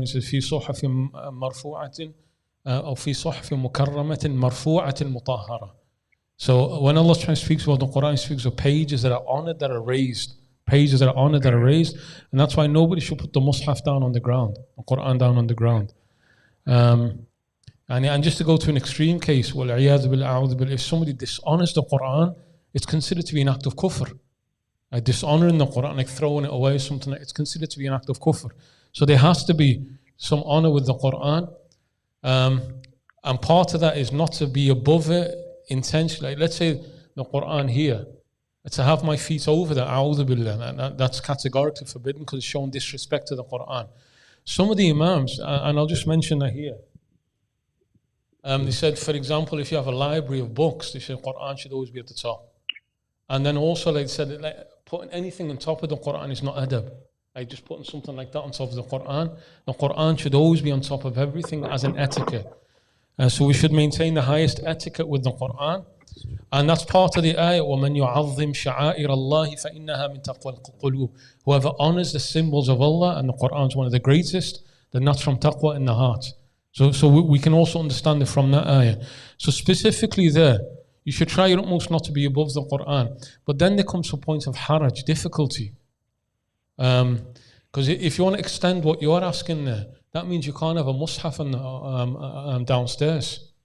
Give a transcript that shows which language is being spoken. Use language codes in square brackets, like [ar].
[en] He says, [ar] في صحف مرفوعة أو في صحف مكرمة مرفوعة مطهرة. [en] So when Allah subhanahu wa ta'ala speaks about the Quran, He speaks of pages that are honored, that are raised. Pages that are honored, that are raised. And that's why nobody should put the Mus'haf down on the ground, the Quran down on the ground. And just to go to an extreme case, if somebody dishonors the Quran, it's considered to be an act of kufr. Like dishonoring the Quran, like throwing it away, something like it's considered to be an act of kufr. So there has to be some honor with the Quran. And part of that is not to be above it intentionally. Like let's say the Quran here, to have my feet over there, a'udhu billah, that's categorically forbidden because it's showing disrespect to the Quran. Some of the Imams, and I'll just mention that here, they said, for example, if you have a library of books, they said Quran should always be at the top. And then also they said that putting anything on top of the Quran is not adab. Like just putting something like that on top of the Quran should always be on top of everything as an etiquette. So we should maintain the highest etiquette with the Quran. And that's part of the ayah, [ar] وَمَنْ يُعَظِّمْ شَعَائِرَ اللَّهِ فَإِنَّهَا مِنْ تَقْوَى الْقُلُوبِ. [en] Whoever honors the symbols of Allah, and the Quran is one of the greatest, then that's from taqwa in the heart. So we can also understand it from that ayah. So specifically there, you should try your utmost not to be above the Quran. But then there comes a point of haraj, difficulty. Because if you want to extend what you're asking there, that means you can't have a mushaf downstairs.